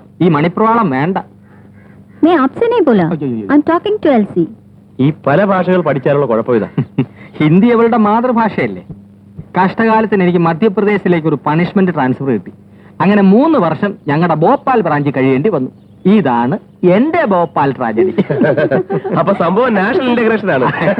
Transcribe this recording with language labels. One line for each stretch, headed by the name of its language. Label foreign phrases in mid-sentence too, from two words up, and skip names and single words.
Malayalam: ഈ മണിപ്രവാളം വേണ്ട.
Hindi: मैं आपसे नहीं बोला,
English: I am talking to Elsie.
Malayalam: ഈ പല ഭാഷകൾ പഠിച്ചാലുള്ള കുഴപ്പം ഇതാ. ഹിന്ദി അവളുടെ മാതൃഭാഷയല്ലേ. കഷ്ടകാലത്തിന് എനിക്ക് മധ്യപ്രദേശിലേക്ക് ഒരു
English: punishment transfer
Malayalam: കിട്ടി. അങ്ങനെ 3 വർഷം ഞങ്ങളുടെ ഭോപ്പാൽ ബ്രാഞ്ചിൽ കഴിയേണ്ടി വന്നു. ഇതാണ് എന്റെ ഭോപ്പാൽ ട്രാജഡി. അപ്പൊ സംഭവം
English: national integration
Malayalam: ആണ്.